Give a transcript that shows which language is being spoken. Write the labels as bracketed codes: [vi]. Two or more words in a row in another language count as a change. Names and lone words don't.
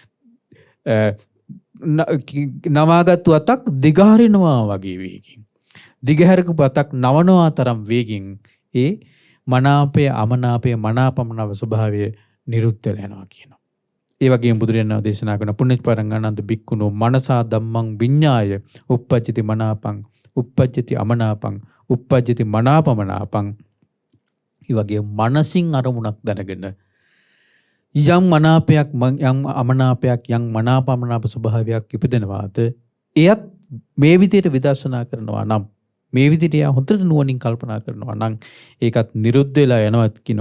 [si] නවාගත්තු අතක් දිගහරිනවා වගේ වේගින්, දිගහැරපු අතක් නවනවා තරම් වේගින් ඒ මනාපය, අමනාපය, මනාපමනාප ස්වභාවය නිරුද්ධ වෙලා යනවා කියනවා. [pi] ඒ වගේම බුදුරජාණන් දේශනා කරන පුණජපරං ආනන්ද බික්කුණෝ මනසා ධම්මං විඤ්ඤාය uppajjati මනාපං uppajjati අමනාපං uppajjati මනාපමනාපං. [si] ඒ වගේ මනසින් අරමුණක් දැනගෙන යම් මනාපයක්, යම් අමනාපයක්, යම් මනාපමනාප ස්වභාවයක් ඉපදෙනවාද එයත් මේ විදිහට විදර්ශනා කරනවා නම්, මේ විදිහට යා හොඳට නුවණින් කල්පනා කරනවා නම් ඒකත් නිරුද්ධ වෙලා යනවා කියනවා.